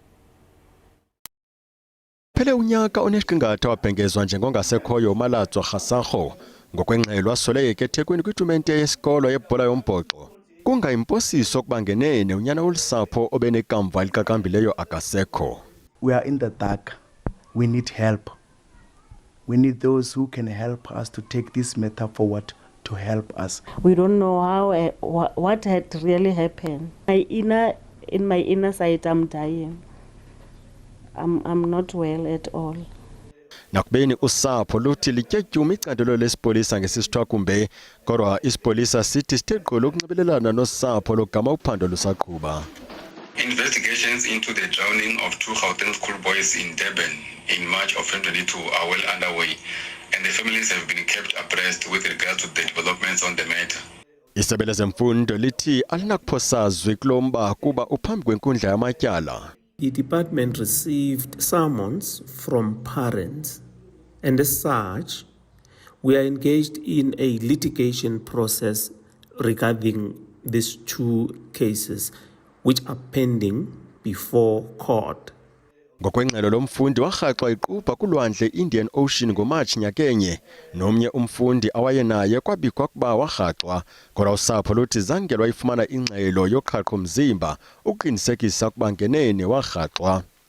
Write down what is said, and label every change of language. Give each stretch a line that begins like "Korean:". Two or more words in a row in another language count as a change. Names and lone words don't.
Xhosa: Phele unyaka onesiqingatha wabhengezwa njengongasekhoyo uMalatswa Kgasakgo ngokwengxelo wasoleke eThekwini kwitumente yesikolo yebhola yombhoxo. Kungayimposiso ukuba ngenene unyana wolusapho obenekamva eliqaqambileyo akasekho.
English: We are in the dark. We need help. We need those who can help us to take this matter forward to help us. We don't know how what had really happened. In my inner side, I'm dying. I'm not well at all.
Xhosa: Nakubeni usapho luthi lityetyuma icandelo lesipolisa ngesisithwakumbe, kodwa isipolisa sithi sithegqolo ukunxibelelana nosapho logama uphando lusaqhuba.
English: Investigations into the drowning of 2 Gauteng schoolboys in Durban in March of 2022 are well underway, and the families have been kept abreast with regard to the developments on the matter.
Xhosa: Isebe lezemfundo lithi alinakuphosazwe kulomba kuba uphambi kwenkundla yamatyala.
English: The department received summons from parents, and as such, we are engaged in a litigation process regarding these 2 cases, which are pending before court.
Xhosa: Ngokwengxelo lomfundi warhaxwa iqupha kulwandle Indian Ocean ngoMarch nyakenye, nomnye umfundi awayenaye kwabikwa kuba warhaxwa, kodwa usapho luthi zange lwayifumana ingxelo yoqhaqho mzimba uqinisekisa ukuba ngenene warhaxwa.